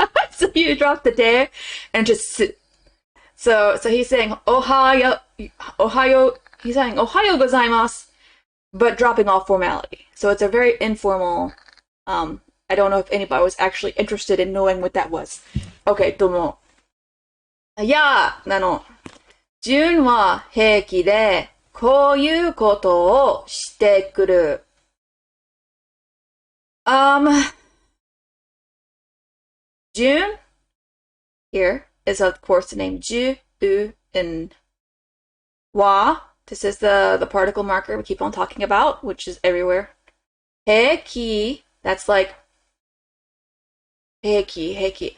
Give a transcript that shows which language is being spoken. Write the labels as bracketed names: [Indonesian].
[English] So you drop the de and just su. So he's saying ohayo, he's saying ohayo gozaimasu, but dropping all formality. So it's a very informal, I don't know if anybody was actually interested in knowing what that was. Okay, どうも。 [Japanese] いや、June は平気でこういうことをしてくる。 [English] June here is of course the name Ju, and wa. This is the particle marker we keep on talking about, which is everywhere. Heiki, that's like heiki.